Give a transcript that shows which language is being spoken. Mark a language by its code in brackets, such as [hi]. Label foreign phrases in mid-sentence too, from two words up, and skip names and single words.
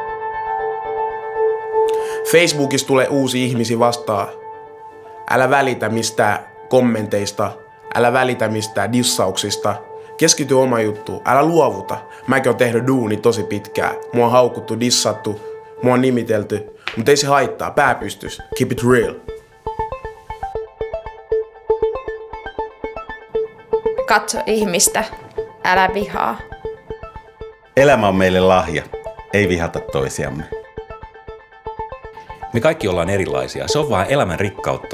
[fi] Facebookissa tulee uusi ihmisiä vastaan. Älä välitä mistään kommenteista, älä välitä mistään dissauksista. Keskity oma juttuun, älä luovuta. Mäkin oon tehnyt duuni tosi pitkään. Mua on haukuttu, dissattu, mua on nimitelty. Mutta ei se haittaa, pää pystys. [en] Keep it real. [fi] Katso ihmistä, älä vihaa. Elämä on meille lahja, ei vihata toisiamme. Me kaikki ollaan erilaisia, se on vaan elämän rikkautta.